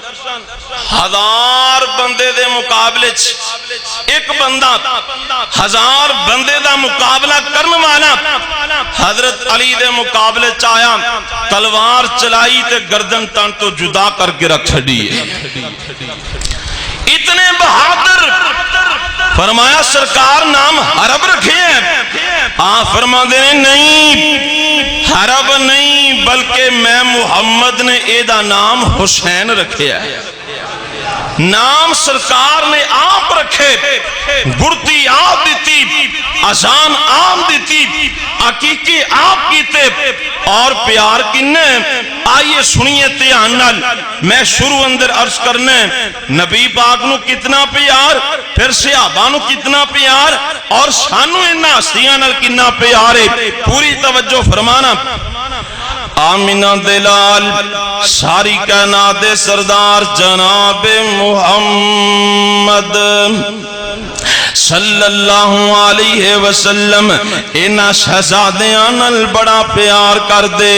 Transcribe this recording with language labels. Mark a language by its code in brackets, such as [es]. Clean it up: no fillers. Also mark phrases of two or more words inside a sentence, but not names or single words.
[pa] 1000 بندے دے مقابلے ایک بندہ 1000 بندے دا مقابلہ کرنے والا حضرت علی دے مقابلے چاہیا تلوار چلائی تے گردن تن تو جدا کر کے رکھ چھڑی اتنے بہادر، فرمایا سرکار نام حرب رکھے ہیں؟ آپ فرما دے نہیں، حرب نہیں، بلکہ میں محمد نے ایدہ نام حسین رکھے ہے۔ نام سرکار نے آپ رکھے، گرتی آپ دیتی، اذان آپ دیتی، عقیقے آپ کیتے، اور پیار کنے؟ آئیے سنیے دھیان نال، میں شروع اندر عرض کرنے نبی پاک نو کتنا پیار، پھر صحابہ نو کتنا پیار، اور سانو انہاں ہستیاں نال کتنا پیار ہے، پوری توجہ فرمانا۔ آمینہ دلال ساری کائنات سردار جناب محمد [ar] صلی اللہ علیہ وسلم [pa] انہا شہزادیاں نال بڑا پیار کر دے۔